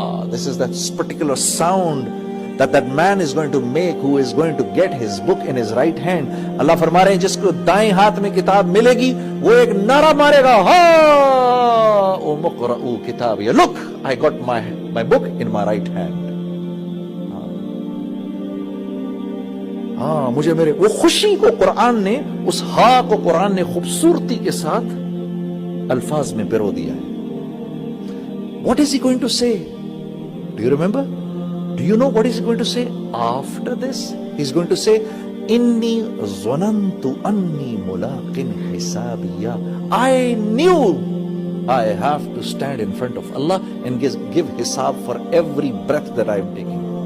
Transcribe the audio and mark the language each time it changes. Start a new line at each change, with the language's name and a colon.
English: This is that particular sound that man is going to make who is going to get his book in his right hand.
Urdu: اللہ فرما رہے ہیں جس کو دائیں ہاتھ میں کتاب ملے گی وہ ایک نعرہ مارے گا,
Arabic: هَاؤُمُ اقْرَءُوا كِتَابِيَهْ,
English: look, I got my book in my right hand.
Urdu: مجھے میرے وہ خوشی کو قرآن نے, اس ہا کو قرآن نے خوبصورتی کے ساتھ الفاظ میں پرو دیا ہے.
English: What is he going to say? Do you remember? Do you know what he's going to say after this? He's going to say,
Arabic: Inni zonantu anni mulaqin hisabiya.
English: I knew I have to stand in front of Allah and give hisab for every breath that I am taking.